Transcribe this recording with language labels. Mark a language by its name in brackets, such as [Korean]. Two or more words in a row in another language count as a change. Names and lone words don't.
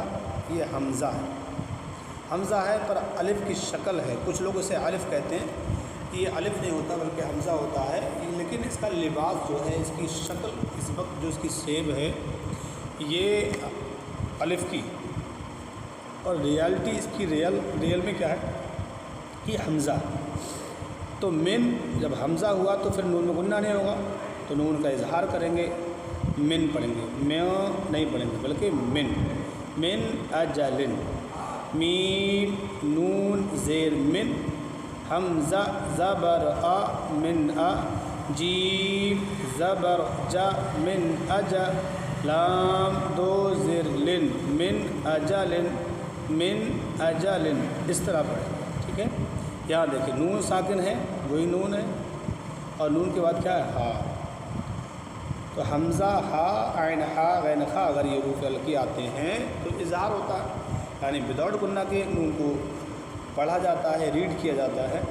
[Urdu] یہ حمزہ ہے، حمزہ ہے پر الف کی شکل ہے، کچھ لوگ اسے الف کہتے ہیں، یہ الف نہیں ہوتا بلکہ حمزہ ہوتا ہے، لیکن اس کا لباس جو ہے، اس کی شکل اس وقت جو اس کی شیپ ہے یہ الف کی، اور ریالٹی اس کی ریل میں کیا ہے؟ یہ حمزہ۔ تو من جب حمزہ ہوا تو پھر نون میں گننا نہیں ہوگا، تو نون کا اظہار کریں گے، من پڑھیں گے، میاں نہیں پڑھیں گے بلکہ من۔ من اجل، میم نون زیر من، حمزہ زبر آ من آ، جیم زبر جا من اجا، لام دو زر لن من اجل، من اجل، اس طرح پڑھیں گے، ٹھیک ہے۔ یہاں دیکھیں نون ساکن ہے، وہی نون ہے، اور نون کے بعد کیا ہے؟ ہا۔ تو حمزہ ہا عین ہا غین خا اگر یہ حروف حلقی آتے ہیں تو اظہار ہوتا ہے، یعنی وداؤٹ گننا کے نون کو پڑھا جاتا ہے، ریڈ کیا جاتا ہے۔